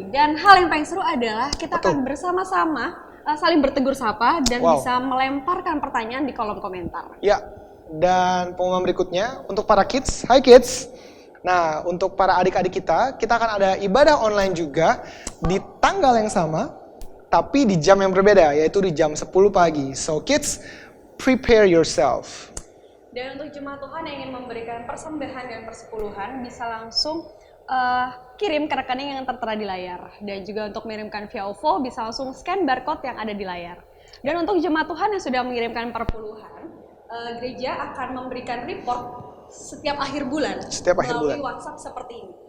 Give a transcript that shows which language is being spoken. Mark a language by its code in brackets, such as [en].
[id] Dan hal yang paling seru adalah kita akan bersama-sama saling bertegur sapa dan bisa melemparkan pertanyaan di kolom komentar. Ya, dan pengumuman berikutnya untuk para kids, [en] hi kids. [id] Nah, untuk para adik-adik kita akan ada ibadah online juga di tanggal yang sama, tapi di jam yang berbeda, yaitu di jam 10 pagi. [en] So kids, prepare yourself. [id] Dan untuk jemaat Tuhan yang ingin memberikan persembahan dan persepuluhan, bisa langsung kirim ke rekening yang tertera di layar. Dan juga untuk mengirimkan via OVO, bisa langsung scan barcode yang ada di layar. Dan untuk jemaat Tuhan yang sudah mengirimkan perpuluhan, gereja akan memberikan report setiap akhir bulan melalui WhatsApp seperti ini.